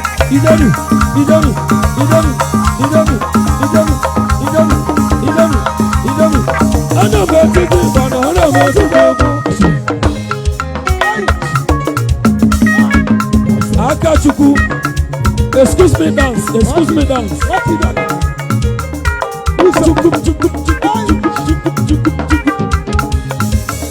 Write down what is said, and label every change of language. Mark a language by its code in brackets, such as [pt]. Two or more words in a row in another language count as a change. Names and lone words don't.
[ig] Ijenu, ijenu, ijenu, ijenu, ijenu, ijenu, ijenu, ijenu, ijenu. Ana m eti gị mgba na ana m eti gị egwu. Akachukwu. [en] Excuse me, dance. Excuse me, dance. [ig] Chukwu, chukwu, chukwu, chukwu, chukwu, chukwu, chukwu.